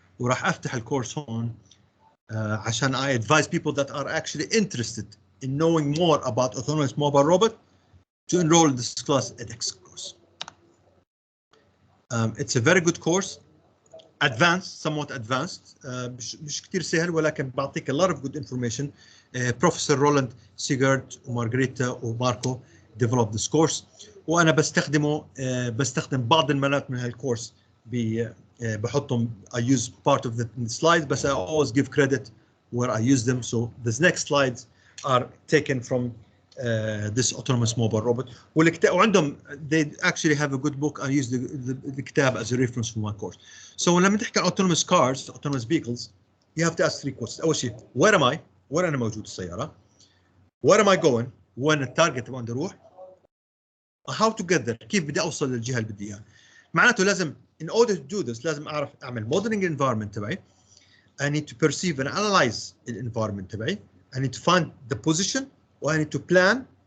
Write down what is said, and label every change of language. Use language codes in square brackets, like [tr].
[ar] وراح افتح الكورس هون عشان [en] I advise people that are actually interested in knowing more about autonomous mobile robot to enroll in this class edX course. It's a very good course. Advanced, somewhat advanced. [ar] مش كتير سهل ولكن بعطيك [en] a lot of good information. Professor Roland Sigurd ومارغريتا وماركو developed this course. [ar] وانا بستخدمه بستخدم بعض الملات من هالكورس بحطهم [en] I use part of the slides بس I always give credit where I use them. So the next slides are taken from this autonomous mobile robot. وعندهم they actually have a good book. I use the كتاب as a reference for my course. So [ar] لما تحكي عن [en] autonomous cars, autonomous vehicles, you have to ask 3 questions. [ar] أول شيء [en] where am I؟ [ar] وين أنا موجود السيارة؟ [en] Where am I going؟ [ar] وين التارجت وين بدي أروح؟ [en] How to get there؟ [ar] كيف بدي أوصل للجهة اللي بدي إياها؟ معناته لازم [en] in order to do this [ar] لازم أعرف أعمل [en] modeling environment [ar] تبعي. [en] I need to perceive and analyze the environment تبعي. I need to find the position و I need to plan.